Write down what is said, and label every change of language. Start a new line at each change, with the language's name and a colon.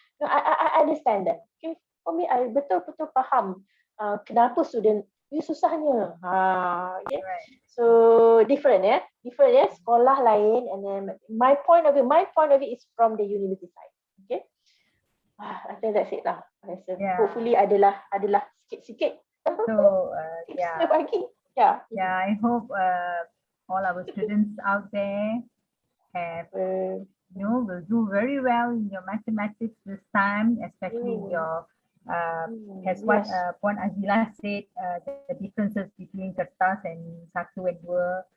English: No, I understand that. Okay, for me I
Malay: betul-betul faham kenapa student ni susahnya.
English: Okay. Right. So different ya.
Malay: Sekolah lain,
English: and then my point of it is from the university side. Okay. I think that's it lah. Yeah. Hopefully
Malay: adalah sikit-sikit.
English: So yeah. Yeah. I hope all our students out there have will do very well in your mathematics this time, especially your as what Puan Azila said, the differences between
Malay: kertas
English: and
Malay: satu
English: and
Malay: dua.